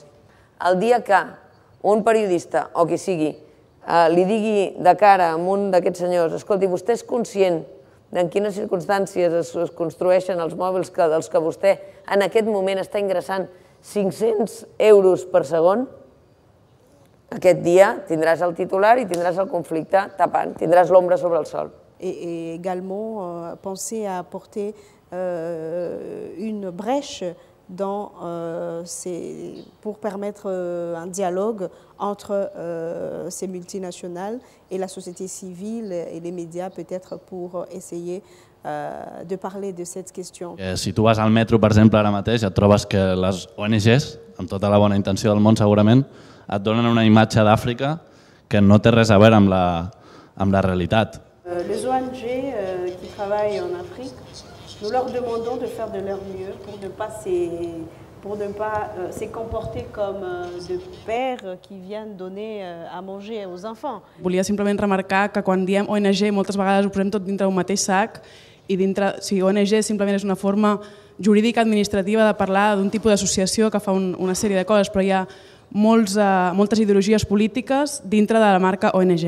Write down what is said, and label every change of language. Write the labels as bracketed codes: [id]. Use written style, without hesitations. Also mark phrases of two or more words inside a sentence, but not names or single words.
[ca] El dia que un periodista o qui sigui li digui de cara a un d'aquests senyors, escolti, vostè és conscient en quines circumstàncies es construeixen els mòbils dels que vostè en aquest moment està ingressant 500 euros per segon, aquest dia tindràs el titular i tindràs el conflicte tapant, tindràs l'ombra sobre el sol. [fr] Et également penser à apporter une brèche pour permettre un dialogue entre ces multinationales et la société civile et les médias, peut-être pour essayer de parler de cette question. [ca] Si tu vas al metro, per exemple, ara mateix, et trobes que les ONGs, amb tota la bona intenció del món segurament, et donen una imatge d'Àfrica que no té res a veure amb la realitat. [fr] Les ONG qui travaillent en Afrique, nous leur demandons de faire de leur mieux pour ne pas se comporter comme de pères qui viennent donner à manger aux enfants. [ca] Volia simplement remarcar que quan diem ONG moltes vegades ho posem tot dintre d'un mateix sac i ONG simplement és una forma jurídica administrativa de parlar d'un tipus d'associació que fa una sèrie de coses, però hi ha moltes ideologies polítiques dintre de la marca ONG.